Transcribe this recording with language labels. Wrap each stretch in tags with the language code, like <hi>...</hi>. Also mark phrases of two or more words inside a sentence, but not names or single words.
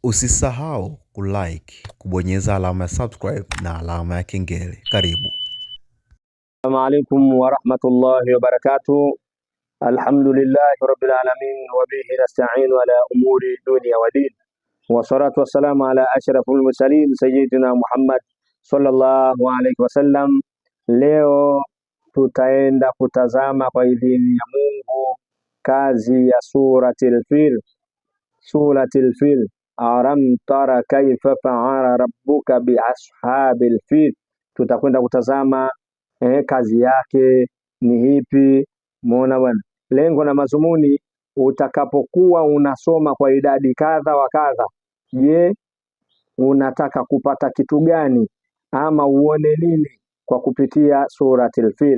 <sw>Usisahau kulike, kubonyeza alama ya subscribe na alama ya kengele. Karibu.</sw> <ar>السلام عليكم ورحمة الله وبركاته. الحمد لله رب العالمين وبه نستعين على أمور الدنيا والدين. والصلاة والسلام على أشرف المرسلين سيدنا محمد صلى الله عليه وسلم.</ar> <sw>Leo tutaenda kutazama kwa idhini ya Mungu kazi ya suratul Fil. Suratul Fil.</sw> <ar>ألم تر كيف فعل ربك بأصحاب الفيل.</ar> <sw>Tutakwenda kutazama kazi yake ni ipi. Muona bwana, lengo na mazumuni utakapokuwa unasoma kwa idadi kadha wa kadha, je, unataka kupata kitu gani ama uone nini kwa kupitia suratul Fil?</sw>